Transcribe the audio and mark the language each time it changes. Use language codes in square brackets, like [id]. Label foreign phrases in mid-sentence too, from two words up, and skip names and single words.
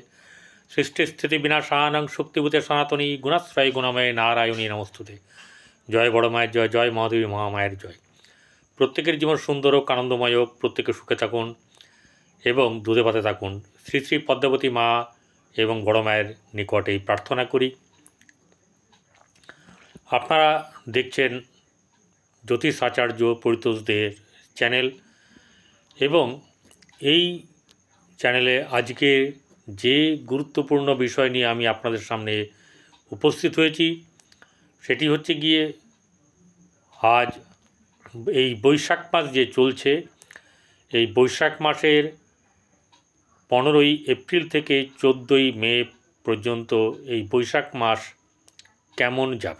[sa] सृष्टि विनाशानां शक्तिभूते सनातनी गुणाश्रय गुणमय नारायणी नमस्तुते। [bn] জয় বড় মায়ের জয়, জয় মহাদেবী মহামায়ের জয়। প্রত্যেকের জীবন সুন্দর হোক, আনন্দময় হোক, প্রত্যেকে সুখে থাকুন এবং দুধে ভাতে থাকুন। শ্রী শ্রী পদ্মাবতী মা এবং বড় মায়ের নিকট এই প্রার্থনা করি। আপনারা দেখছেন জ্যোতিষ আচার্য পরিতোষদের চ্যানেল এবং এই চ্যানেলে আজকে যে গুরুত্বপূর্ণ বিষয় নিয়ে আমি আপনাদের সামনে উপস্থিত হয়েছি সেটি হচ্ছে গিয়ে আজ এই বৈশাখ মাস যে চলছে, এই বৈশাখ মাসের 15ই এপ্রিল থেকে 14ই মে পর্যন্ত এই বৈশাখ মাস কেমন যাবে।